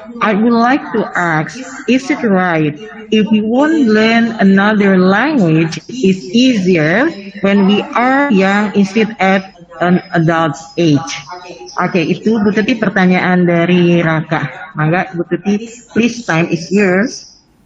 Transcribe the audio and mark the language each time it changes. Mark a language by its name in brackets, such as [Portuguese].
[English] I would like to ask, is it right if we won't learn another language, it's easier when we are young instead at an adult age? [Indonesian] Oke, itu Bu Tuti pertanyaan dari Raka. [Sundanese] Mangga [English] Bu Tuti, please, time is yours.